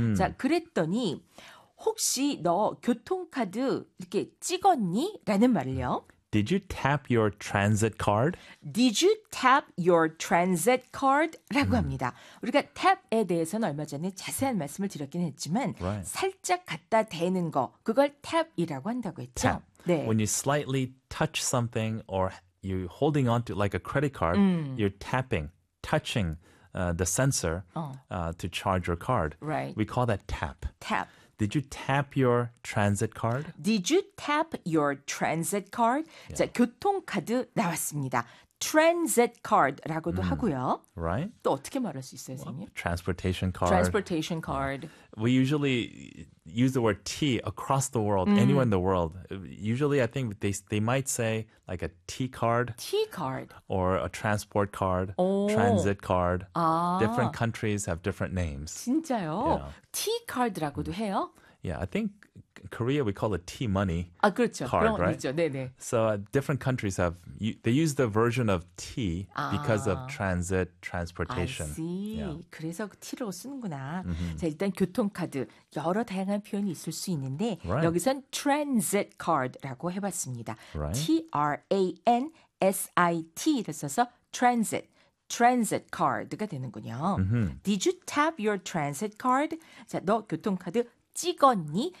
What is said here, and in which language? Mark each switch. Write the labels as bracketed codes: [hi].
[ko] 자, 그랬더니 혹시 너 교통카드 이렇게 찍었니? 라는 말을요. [en] Did you tap your transit card? Did you tap your transit card? [ko] 라고 합니다. 우리가 tap에 대해서는 얼마 전에 자세한 말씀을 드렸긴 했지만 [en] right. [ko] 살짝 갖다 대는 거, 그걸 tap이라고 한다고 했죠? [en] Tap. 네. When you slightly touch something or you're holding on to like a credit card, you're tapping, touching the sensor to charge your card. Right. We call that tap. Tap. Did you tap your transit card? Did you tap your transit card? Yeah. [ko] 자, 교통카드 나왔습니다. Transit card라고도 하고요. [en] Right? [ko] 또 어떻게 말할 수 있어요, 선생님? [en] Well, transportation card. Transportation card. Yeah. We usually use the word T across the world, anywhere in the world. Usually, I think they might say like a T card. T card. Or a transport card. Oh. Transit card. [ko] 아. [en] Different countries have different names. [ko] 진짜요? [en] Yeah. [ko] T card라고도 해요? [en] Yeah, I think Korea we call it T money. [ko] 아 그렇죠. [en] Card, [ko] 그럼 [en] right? [ko] 있죠. 네네. [en] So different countries have they use the version of T because of transit transportation. I see. Yeah. [ko] 그래서 T로 쓰는구나. 자 일단 교통카드 여러 다양한 표현이 있을 수 있는데 [en] right. [ko] 여기선 transit card라고 해봤습니다. [en] Right. [ko] T-R-A-N-S-I-T를 써서 transit. Transit card가 되는군요. [en] Mm-hmm. Did you tap your transit card? [ko] 자, 너 교통카드 찍었니?